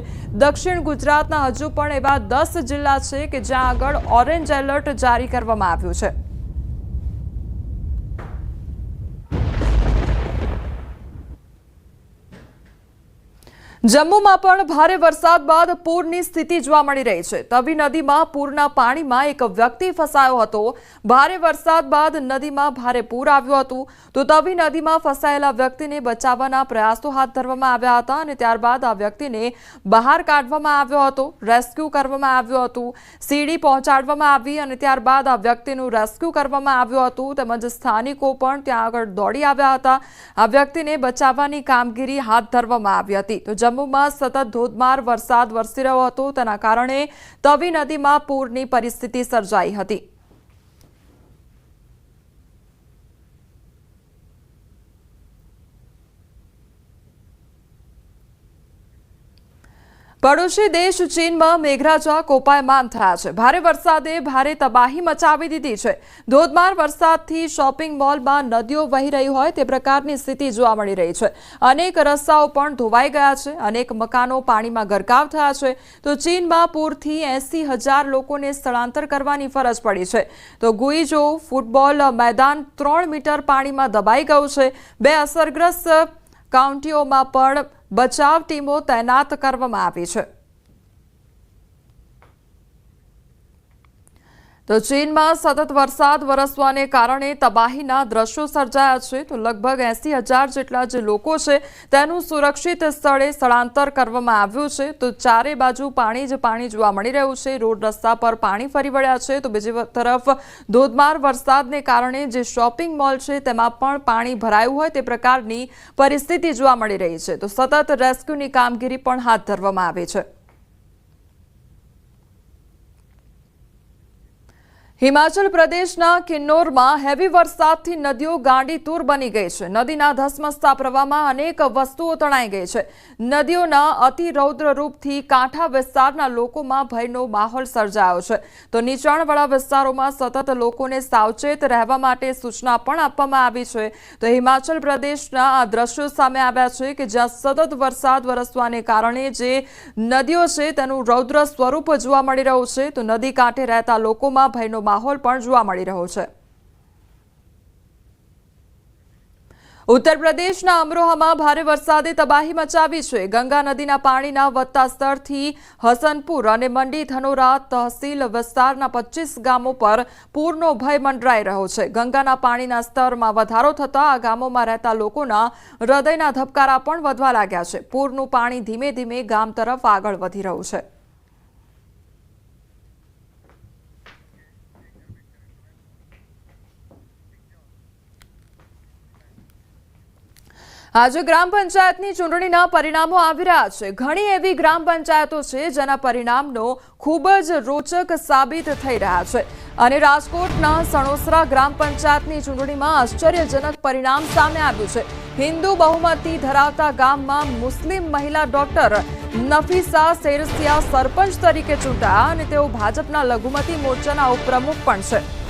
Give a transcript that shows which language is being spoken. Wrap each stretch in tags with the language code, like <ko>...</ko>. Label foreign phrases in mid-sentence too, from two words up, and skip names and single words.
<gu>દક્ષિણ ગુજરાતના હજુ પણ એવા 10 જિલ્લા છે કે જ્યાં આગળ ઓરેન્જ એલર્ટ જારી કરવામાં આવ્યું છે। જમ્મુમાં પણ ભારે વરસાદ બાદ પૂરની સ્થિતિ જોવા મળી રહી છે। તવી નદીમાં પૂરના पाણીમાં એક વ્યક્તિ ફસાયો હતો। ભારે વરસાદ બાદ નદીમાં ભારે પૂર આવ્યું હતું। તો તવી નદીમાં ફસાયેલા વ્યક્તિને બચાવવાના પ્રયાસો હાથ ધરવામાં આવ્યા હતા અને ત્યારબાદ આ વ્યક્તિને બહાર કાઢવામાં આવ્યો હતો। રેસ્ક્યુ કરવામાં આવ્યું હતું। સીડી પહોંચાડવામાં આવી અને ત્યારબાદ આ વ્યક્તિનું રેસ્ક્યુ કરવામાં આવ્યું હતું। તેમજ સ્થાનિકો પણ ત્યાં આગળ દોડી આવ્યા હતા। આ વ્યક્તિને બચાવવાની કામગીરી હાથ ધરવામાં આવી હતી। તો જમ્મુમાં સતત ધોધમાર વરસાદ વરસી રહ્યો હતો, તેના કારણે તવી નદીમાં પૂરની પરિસ્થિતિ સર્જાઈ હતી। પડોશી દેશ ચીનમાં મેઘરાજા કોપાયમાન થયા છે। ભારે વરસાદે ભારે તબાહી મચાવી દીધી છે। ધોધમાર વરસાદથી શોપિંગ મોલમાં નદીઓ વહી રહી હોય તે પ્રકારની સ્થિતિ જોવા મળી રહી છે। અનેક રસ્તાઓ પણ ધોવાઈ ગયા છે। અનેક મકાનો પાણીમાં ગરકાવ થયા છે। તો ચીનમાં પૂરથી 80,000 લોકોને સ્થળાંતર કરવાની ફરજ પડી છે। તો ગુઇઝો ફૂટબોલ મેદાન 3 મીટર પાણીમાં દબાઈ ગયું છે। 2 અસરગ્રસ્ત કાઉન્ટીઓમાં પણ બચાવ ટીમો તૈનાત કરવામાં આવી છે। તો ચીનમાં સતત વરસાદ વરસવાને કારણે તબાહીના દૃશ્યો સર્જાયા છે। તો લગભગ 80,000 જેટલા જે લોકો છે તેનું સુરક્ષિત સ્થળે સ્થળાંતર કરવામાં આવ્યું છે। તો ચારે બાજુ પાણી જ પાણી જોવા મળી રહ્યું છે। રોડ રસ્તા પર પાણી ફરી વળ્યા છે। તો બીજી તરફ ધોધમાર વરસાદને કારણે જે શોપિંગ મોલ છે તેમાં પણ પાણી ભરાયું હોય તે પ્રકારની પરિસ્થિતિ જોવા મળી રહી છે। તો સતત રેસ્ક્યુની કામગીરી પણ હાથ ધરવામાં આવી છે। હિમાચલ પ્રદેશના કિન્નૌરમાં હેવી વરસાદથી નદીઓ ગાંડીતૂર બની ગઈ છે। નદીના ધસમસતા પ્રવાહમાં અનેક વસ્તુઓ તણાઈ ગઈ છે। નદીઓના અતિ રૌદ્ર રૂપથી કાંઠા વિસ્તારના લોકોમાં ભયનો માહોલ સર્જાયો છે। તો નીચાણવાળા વિસ્તારોમાં સતત લોકોને સાવચેત રહેવા માટે સૂચના પણ આપવામાં આવી છે। તો હિમાચલ પ્રદેશના આ દૃશ્યો સામે આવ્યા છે કે જ્યાં સતત વરસાદ વરસવાને કારણે જે નદીઓ છે તેનું રૌદ્ર સ્વરૂપ જોવા મળી રહ્યું છે। તો નદી કાંઠે રહેતા લોકોમાં ભયનો માહોલ પણ જોવા મળી રહ્યો છે। ઉત્તર પ્રદેશના અમરોહામાં ભારે વરસાદે તબાહી મચાવી છે। ગંગા નદીના પાણીના વધતા સ્તરથી હસનપુર અને મંડી ધનોરા તહસીલ વિસ્તારના 25 ગામો પર પૂરનો ભય મંડરાઈ રહ્યો છે। ગંગાના પાણીના સ્તરમાં વધારો થતા આ ગામોમાં રહેતા લોકોના હૃદયના ધબકારા પણ વધવા લાગ્યા છે। પૂરનું પાણી ધીમે ધીમે ગામ તરફ આગળ વધી રહ્યું છે। આજ ગ્રામ પંચાયતની ચૂંટણીના પરિણામો આવી રહ્યા છે। ઘણી એવી ગ્રામ પંચાયતો છે જેના પરિણામનો ખૂબ જ રોચક સાબિત થઈ રહ્યા છે અને રાજકોટના સણોસરા ગ્રામ પંચાયતની ચૂંટણીમાં આશ્ચર્યજનક પરિણામ સામે આવ્યું છે। હિન્દુ બહુમતી ધરાવતા ગામમાં મુસ્લિમ મહિલા ડોક્ટર નફીસા શેરસિયા સરપંચ તરીકે ચૂંટાયા અને તેઓ ભાજપના લઘુમતી મોરચાના ઉપપ્રમુખ પણ છે।</gu>